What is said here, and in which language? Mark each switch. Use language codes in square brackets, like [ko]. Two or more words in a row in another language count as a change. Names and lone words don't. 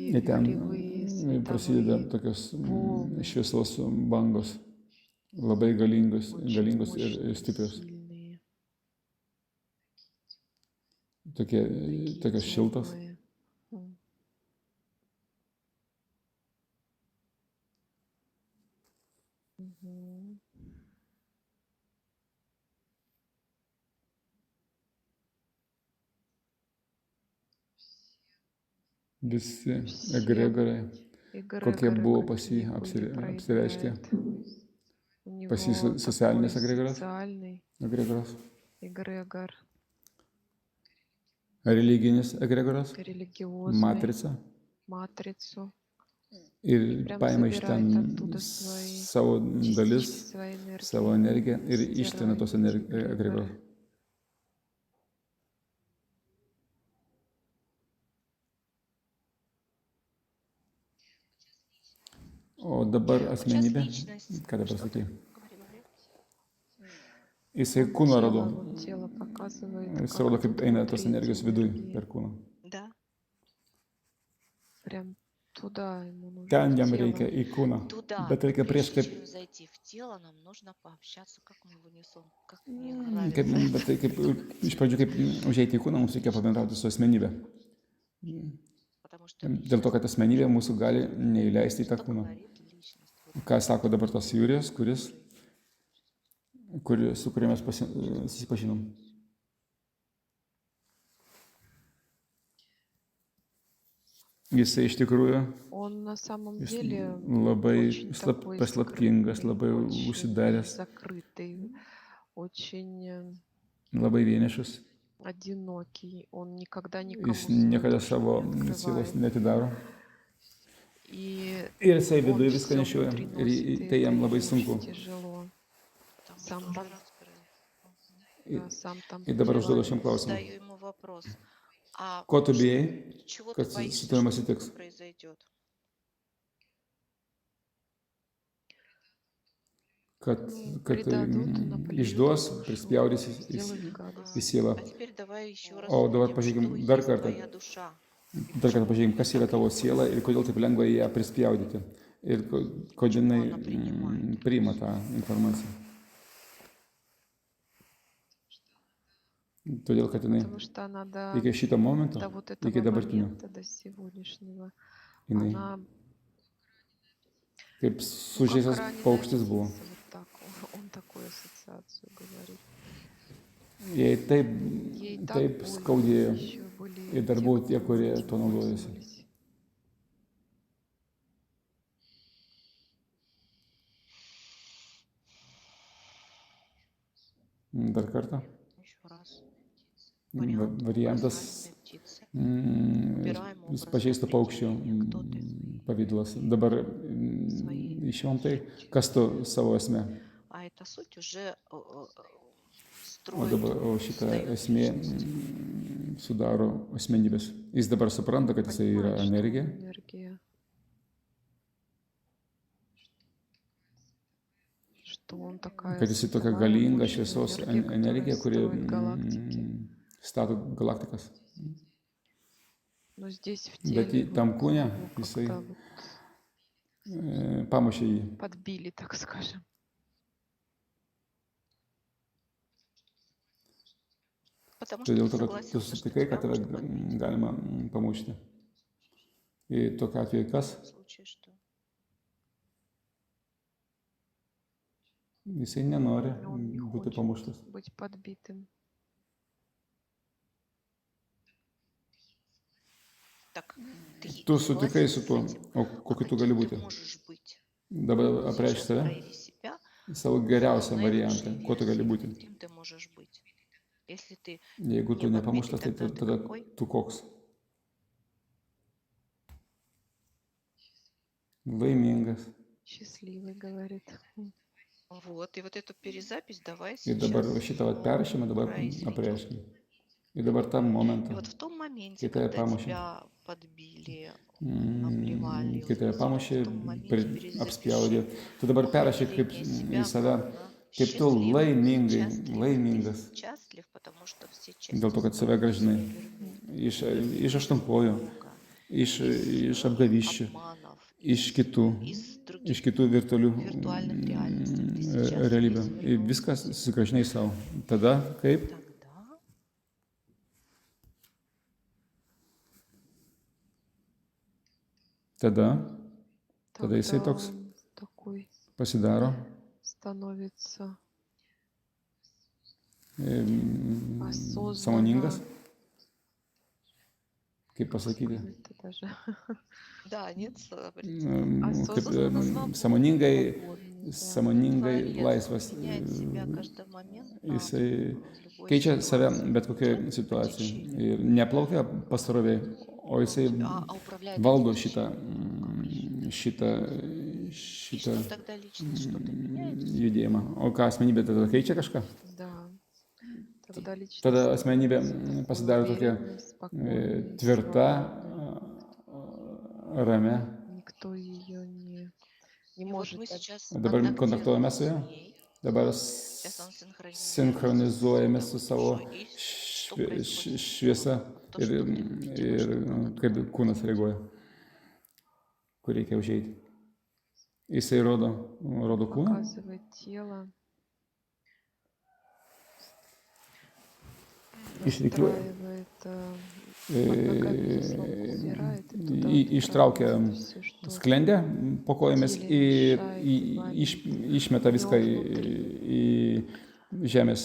[lt] Ir ten [ru] вихревые [lt] prasideda [ru] световые [lt] tokios [ru] волны. [lt] šviesos bangos, labai galingos [ru] Очень [lt] ir [ru] мощные, [lt] stiprios. [ru] сильные, [lt] Tokios šiltos. [ru] теплые. Мгм. [lt] Visi [ru] Все [lt] egregorai, kokie [ru] эгрегоры, [lt] buvo pas jį [ru] какие были, [lt] apsireiškę. [ru] проявляет. У [lt] Pas jį [ru] него [lt] socialinis [ru] такой [lt] egregoras, [ru] социальный [lt] egregoras, [ru] эгрегор, [lt] religinis egregoras, [ru] религиозный, [lt] matrica [ru] матрицу. [lt] ir [ru] Прям [lt] paima iš ten [ru] забирает оттуда свои [lt] savo [ru] частички [lt] dalis, [ru] своей [lt] savo [ru] энергии, [lt] energiją ir ištrina tos [ru] стирает эти [lt] egregorus. [ru] эгрегоры. [lt] O dabar [ru] Вот сейчас [lt] asmenybė, [ru] личность. [lt] ką dabar [ru] Что [lt] sakai, [ru] ты? Говори. [lt] jisai [ru] Вот [lt] kūną [ru] тело, [lt] rodo, [ru] вот тело показывает, [lt] jis [ru] как [lt] rodo, kaip [ru] тут [lt] eina [ru] внутри [lt] tos [ru] эти [lt] energijos viduj [ru] энергии. [lt] per kūną. [ru] Да. Прям туда ему нужно, [lt] Ten [ru] в [lt] jam [ru] тело. [lt] reikia į kūną, [ru] Туда. [lt] bet reikia prieš [ru] Прежде [lt] kaip, [ru] чем зайти в тело, нам нужно пообщаться, как мы в унисон. Как мне [lt] kaip, [ru] нравится [lt] bet tai kaip iš pradžių kaip užeiti į kūną, mums reikia pabendrauti su asmenybė. [ru] Потому что [lt] Dėl to, kad asmenybė mūsų gali neįleisti į tą [ru] что [lt] kūną. [ru] говорит личность? Вот [lt] Ką sako dabar tas Jūrijos, su kuriuo mes susipažinom. Jisai iš tikrųjų [ru] Он на самом [lt] jis [ru] деле [lt] labai [ru] очень такой [lt] paslaptingas, [ru] скрытный, [lt] labai [ru] очень [lt] užsidaręs, [ru] закрытый, очень [lt] labai vienišas. [ru] одинокий, он никогда [lt] jis [ru] никому [lt] niekada [ru] свою душу [lt] savo [ru] не [lt] sielos [ru] открывает. [lt] netidaro. [ru] И [lt] Ir jisai [ru] он [lt] viduje viską [ru] все [lt] nešioja. [ru] внутри [lt] Ir [ru] носит, и [lt] tai [ru] это [lt] jam [ru] ему [lt] labai [ru] очень [lt] sunku. [ru] тяжело. Потому Сам что уже там, раскрыл. Мгм. да, сам там [lt] Ir dabar užduodu [ru] пребывает. [lt] šiam klausimui. [ru] Задаю ему вопрос. А [lt] Ko tu ш- bijai, [ru] чего ты [lt] kad su [ru] боишься, [lt] tavimi [ru] что [lt] atsitiks? [ru] произойдет? [lt] Kad, [ru] Ну, [lt] kad [ru] предадут, наплюют [lt] išduos, [ru] в душу, [lt] prispjaudys į [ru] сделают [lt] į [ru] гадость. [lt] sielą. [ru] А теперь давай еще раз [lt] O dabar [ru] увидим, что [lt] pažiūrėkim dar [ru] есть [lt] kartą. [ru] твоя душа. И [lt] Dar kartą [ru] почему [lt] pažiūrėkim, [ru] ее [lt] kas yra [ru] так [lt] tavo [ru] легко [lt] siela ir kodėl taip lengva ją prispjaudyti. Ir kodėl [ru] Почему [lt] jinai [ru] она принимает? [lt] priima tą informaciją. Todėl, kad jinai [ru] Потому что она [lt] iki šito momento, [ru] до вот [lt] iki [ru] этого [lt] dabartinio, [ru] момента, до сегодняшнего, [lt] jinai [ru] она, [lt] kaip [ru] ну, как [lt] sužeistas [ru] раненая [lt] paukštis buvo. [ru] птица, вот так он такую ассоциацию говорит. [lt] Jai taip, [ru] Ей так [lt] taip [ru] больно, [lt] skaudėjo [ru] еще были [lt] ir dar [ru] те, [lt] buvo tie, [ru] кто [lt] kurie [ru] этим [lt] tuo naudojasi. [ru] пользовались. [lt] Dar kartą. [ru] Еще раз. Вариант [lt] Variantas [ru] раненой птицы. Убираем образ [lt] pažeistų paukščių [ru] определения. Кто ты? [lt] pavydalas. Dabar [ru] Своей [lt] išjuntai, [ru] сути. [lt] kas tu savo esmė. [ru] А эта суть уже [lt] O [ru] строит, [lt] dabar šitą [ru] создает [lt] esmė [ru] личность. [lt] sudaro asmenybės. Jis dabar supranta, kad jisai yra [ru] Понимает, что он [lt] energija, [ru] энергия, что он такая [lt] kad jisai tokia [ru] световая, [lt] galinga [ru] мощная [lt] šviesos [ru] энергия, [lt] energija, [ru] которая [lt] kuri [ru] строит галактики. [lt] stato galaktikas. [ru] Но здесь в [lt] Bet [ru] теле [lt] tam [ru] вот [lt] kūne [ru] его [lt] jisai [ru] как-то вот [lt] pamušė jį. [ru] подбили, так скажем. Потому что [lt] Todėl, [ru] ты [lt] kad tu [ru] согласился, что [lt] sutikai, kad [ru] тебя [lt] tave [ru] можно подбить. [lt] galima pamušti. Ir tokiu atveju [ru] В [lt] kas? [ru] данном случае что? [lt] Jisai nenori [ru] Он не [lt] būti [ru] хочет [lt] pamuštas. [ru] быть подбитым. Так, ты [lt] Tu sutikai su [ru] согласился с [lt] tuo, [ru] этим? [lt] o [ru] А [lt] kokiu tu [ru] каким [lt] gali [ru] ты [lt] būti? [ru] можешь быть? [lt] Dabar apreišk [ru] Сейчас [lt] save, [ru] прояви себя [lt] savo [ru] в [lt] geriausią [ru] наилучшей [lt] variantą, kuo tu gali [ru] версии. [lt] būti. [ru] Кем ты можешь быть? Если ты [lt] Jeigu tu [ru] не [lt] nepamuštas, [ru] подбитый, [lt] tai [ru] тогда ты [lt] tada [ru] какой? [lt] tu koks? Laimingas. [ru] Счастливый, говорит. Вот, и вот эту перезапись давай [lt] Ir dabar [ru] сейчас [lt] šitą vat perrašymą dabar [ru] произведем. [lt] apreiškim. Ir dabar tam [ru] И [lt] momentą, [ru] вот в том моменте, [lt] kai tave [ru] когда [lt] pamušė, [ru] тебя подбили, обливали, [lt] kai tave [ru] вот [lt] pamušė, [ru] в том моменте [lt] apspjaudė, [ru] перезапиши [lt] tu dabar perrašai kaip [ru] определение [lt] į [ru] себя [lt] save, [ru] как [lt] kaip tu laimingai, laimingas, [ru] Ты счастлив, потому что все [lt] dėl to, kad [ru] части [lt] save gražinai [ru] тебя вернули. [lt] iš aštuonkojų, [ru] Бога, [lt] iš apgavyščių, [ru] обманов, [lt] iš kitų [ru] из других [lt] virtualių [ru] виртуальных реальностей. Ты сейчас [lt] realybių. Ir [ru] извлек [lt] viską susigražinai savo. Tada kaip? [ru] Тогда [lt] Tada jisai toks [ru] он такой [lt] pasidaro [ru] становится [lt] sąmoningas, [ru] осознанно. [lt] kaip pasakyti, [ru] Это даже да, нет, [lt] kaip [ru] осознанно [lt] sąmoningai, [ru] свободный, да. [lt] sąmoningai laisvas. [ru] меняет себя каждый момент, [lt] Jisai [ru] в любой [lt] keičia save [ru] ситуации. [lt] bet kokioje situacijoje. Ir neplaukia pasroviai, o jisai [ru] А управляет [lt] valdo [ru] этим [lt] šitą, [ru] И [lt] šitą [ru] что тогда личность что-то меняет? [lt] judėjimą. O ką asmenybė tada keičia kažką? [ru] Да. Тогда личность [lt] Tada asmenybė [ru] становится [lt] pasidaro [ru] такой [lt] tokia [ru] уверенной, спокойной, [lt] tvirta, [ru] свободной. [lt] ramia. [ru] Никто ее не И вот может мы сейчас [lt] Dabar kontaktuojame su ja, [ru] ней. [lt] dabar [ru] Сейчас он [lt] sinchronizuojame su savo [ru] Что происходит? [lt] šviesa [ru] То, [lt] ir, [ru] что ты [lt] ir [ru] делаешь, как [lt] kaip kūnas reaguoja, kur reikia užeiti. Jisai rodo kūną, [ru] показывает тело, [lt] išrikiuoja, [ru] настраивает под ногами заслонку, убирает и туда [lt] ištraukia [ru] отправляет всё, что [lt] sklendę po kojomis ir išmeta viską į žemės